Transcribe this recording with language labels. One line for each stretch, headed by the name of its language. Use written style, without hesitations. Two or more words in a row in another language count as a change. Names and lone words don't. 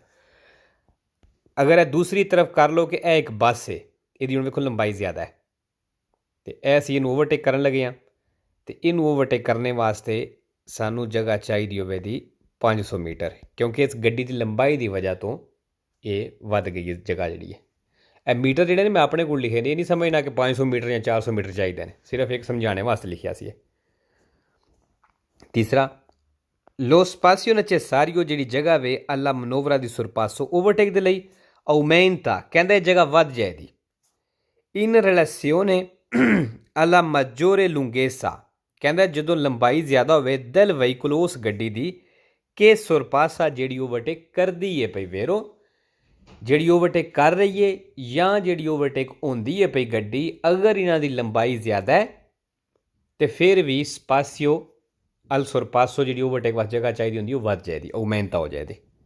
Punjabi: ਅਗਰ ਇਹ ਦੂਸਰੀ ਤਰਫ ਕਰ ਲਓ ਕਿ ਇਹ ਇੱਕ ਬੱਸ ਹੈ, ਇਹਦੀ ਹੁਣ ਵੇਖੋ ਲੰਬਾਈ ਜ਼ਿਆਦਾ ਹੈ ਤੇ ਇਹ ਅਸੀਂ ਇਹਨੂੰ ਓਵਰਟੇਕ ਕਰਨ ਲੱਗੇ ਹਾਂ ਤੇ ਇਹਨੂੰ ਓਵਰਟੇਕ ਕਰਨੇ ਵਾਸਤੇ ਸਾਨੂੰ ਜਗ੍ਹਾ ਚਾਹੀਦੀ ਹੋਵੇਗੀ 500 ਮੀਟਰ ਕਿਉਂਕਿ ਇਸ ਗੱਡੀ ਦੀ ਲੰਬਾਈ ਦੀ ਵਜ੍ਹਾ ਤੋਂ ਇਹ ਵੱਧ ਗਈ ਹੈ ਜਗ੍ਹਾ ਜਿਹੜੀ ਹੈ। ਇਹ ਮੀਟਰ ਜਿਹੜੇ ਨੇ ਮੈਂ ਆਪਣੇ ਕੋਲ ਲਿਖੇ ਨੇ, ਇਹ ਨਹੀਂ ਸਮਝਣਾ ਕਿ 500 ਮੀਟਰ ਜਾਂ 400 ਮੀਟਰ ਚਾਹੀਦੇ ਨੇ, ਸਿਰਫ ਇੱਕ ਸਮਝਾਣੇ ਵਾਸਤੇ ਲਿਖਿਆ ਸੀ। ਤੀਸਰਾ,
Italian: lo spazio necessario
Punjabi: ਜਿਹੜੀ ਜਗ੍ਹਾ ਵੇ
Italian: alla manovra di sorpasso
Punjabi: ਓਵਰਟੇਕ ਦੇ ਲਈ ਆਉਮੈਂਟਾ ਕਹਿੰਦਾ ਇਹ ਜਗ੍ਹਾ ਵੱਧ ਜਾਏਗੀ।
Italian: in relazione alla maggiore lunghezza
Punjabi: ਕਹਿੰਦਾ ਜਦੋਂ ਲੰਬਾਈ ਜ਼ਿਆਦਾ ਹੋਵੇ
Italian: del veicolo
Punjabi: ਉਸ ਗੱਡੀ ਦੀ ਕਿ sorpassa ਜਿਹੜੀ ਓਵਰਟੇਕ ਕਰਦੀ ਹੈ ਪਈ। ਵੇਰੋ ਜਿਹੜੀ ਓਵਰਟੇਕ ਕਰ ਰਹੀ ਹੈ ਜਾਂ ਜਿਹੜੀ ਓਵਰਟੇਕ ਹੁੰਦੀ ਹੈ ਪਈ ਗੱਡੀ, ਅਗਰ ਇਹਨਾਂ ਦੀ ਲੰਬਾਈ ਜ਼ਿਆਦਾ ਹੈ ਤੇ ਫਿਰ ਵੀ
Italian: spazio al sorpasso
Punjabi: ਜਿਹੜੀ ਓਵਰਟੇਕ ਵਾਸਤੇ ਜਗ੍ਹਾ ਚਾਹੀਦੀ ਹੁੰਦੀ ਉਹ ਵੱਧ ਜਾਏਗੀ, ਆਉਮੈਂਟਾ ਹੋ ਜਾਏਗੀ।